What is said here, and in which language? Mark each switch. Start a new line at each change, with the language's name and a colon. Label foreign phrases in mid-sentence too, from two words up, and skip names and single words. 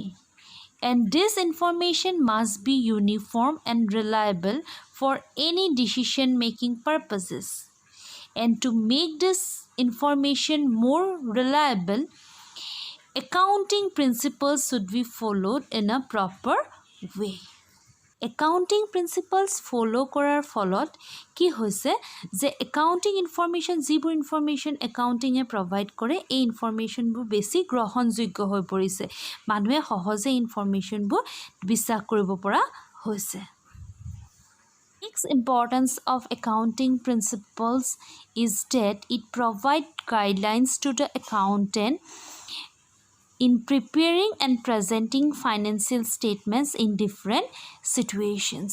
English: And this information must be uniform and reliable for any decision-making purposes. And to make this information more reliable, accounting principles should be followed in a proper way. Accounting principles follow
Assamese: কৰাৰ ফলত কি হৈছে যে
English: accounting information
Assamese: যিবোৰ
English: information accounting provide
Assamese: কৰে এই informationবোৰ বেছি গ্ৰহণযোগ্য হৈ পৰিছে মানুহে সহজে informationবোৰ বিশ্বাস কৰিব পৰা হৈছে
English: Next importance of accounting principles is that it provides guidelines to the accountant in preparing and presenting financial statements in different situations.